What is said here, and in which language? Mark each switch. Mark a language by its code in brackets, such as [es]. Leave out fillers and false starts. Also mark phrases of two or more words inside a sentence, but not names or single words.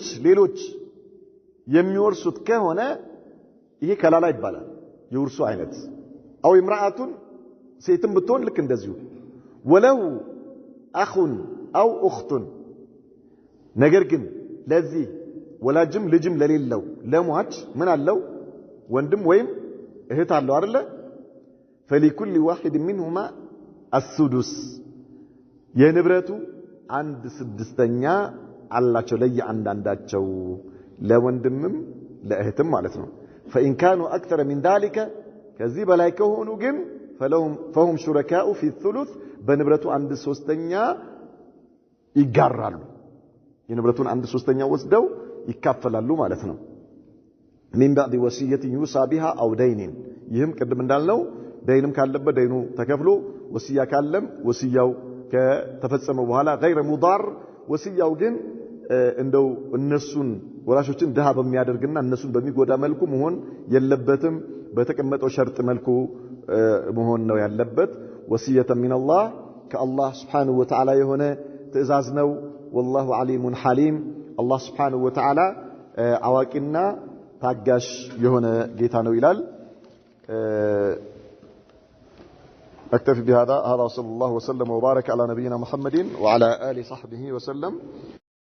[am] ሌሎች የሚወርሱት ከሆነ ይሄ ከላላ ይባላል የውርሱ አይነት [ar] أو امرأة [am] ሴትም ብትሆን ልክ እንደዚሁ [ar] وله أخ أو أخت [am] ነገር ግን ለዚህ ወላጅም ልጅም ለሌለው ለሟች ምን አለው ወንድም ወይም እህት አለው አይደለ [ar] فلكل واحد منهما [am] السدس የንብረቱ 1/6ኛ አላቸው ለየአንዳንዳቸው ለወንድምም ለእህትም ማለት ነው [ar] فإن كانوا أكثر من ذلك [am] ከዚህ በላይ ከሆኑ ግን [ar] فهم شركاء في الثلث [am] በንብረቱ 1/3ኛ ይጋራሉ የንብረቱን 1/3ኛ ወስደው ይካፈላሉ ማለት ነው [ar] من بعد وصية يوصى بها أو دين [am] ይህም ቅድም እንዳልነው ደይንም ካለበት ደይኑ ተከፍሎ ወሲያ ካለም ወሲያው ከተፈጸመ በኋላ [ar] غير مضار [am] ወሲያው ግን እንደው እነሱን ወራሾችን ደሃ በሚያደርግና እነሱን በሚጎዳ መልኩ መሆን የለበትም በተቀመጠው ሸርጥ መልኩ መሆን ነው ያለበት [ar] وصية من الله [am] ከአላህ [ar] سبحانه وتعالى [am] የሆነ ትእዛዝ ነው [ar] والله عليم حليم الله سبحانه وتعالى [am] አዋቂና ታጋሽ የሆነ ጌታ ነው ይላል [ar] أكتفي بهذا صلى الله وسلم وبارك على نبينا محمد وعلى آله صحبه وسلم